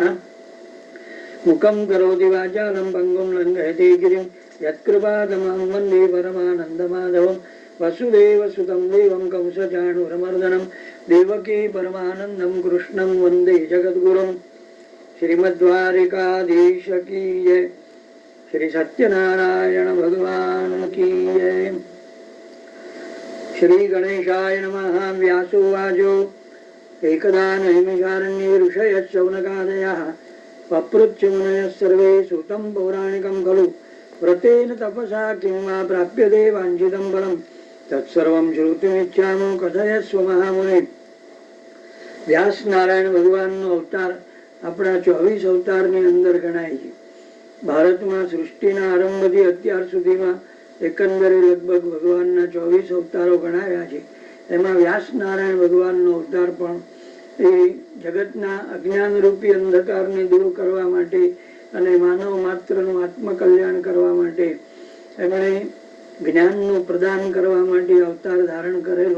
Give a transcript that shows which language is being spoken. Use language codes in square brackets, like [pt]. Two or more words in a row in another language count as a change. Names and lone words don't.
[sa] मुखं करोति वाचालं पङ्गुं लङ्घयते गिरिं यत्कृपातमहं वन्दे परमानन्दमाधवं वसुदेवसुतं देवं कंसचाणूरमर्दनं देवकी परमानन्दं कृष्णं वन्दे जगद्गुरुं। [hi] श्रीमद्वारिकाधीश की जय। श्री सत्यनारायण भगवान की जय। [sa] श्री गणेशाय नमः। व्यासोवाचो एकदा नैमिषारण्ये ऋषयः शौनकादयः पप्रच्छ मुनयः सर्वे सूतं पौराणिकं खलु व्रतेन तपसा किं वा प्राप्यते वाञ्छितं फलं तत्सर्वं श्रोतुमिच्छामो कथयस्व महामुने। [gu] व्यास नारायण भगवानનો અવતાર આપણા 24 અવતારની અંદર ગણાય છે. ભારતમાં સૃષ્ટિના આરંભથી અત્યાર સુધીમાં એકંદરે લગભગ ભગવાનના 24 અવતારો ગણાવ્યા છે. એમાં વ્યાસ નારાયણ ભગવાનનો અવતાર પણ એ જગતના અજ્ઞાનરૂપી અંધકારને દૂર કરવા માટે અને માનવ માત્રનું આત્મકલ્યાણ કરવા માટે એમણે જ્ઞાનનું પ્રદાન કરવા માટે અવતાર ધારણ કરેલો.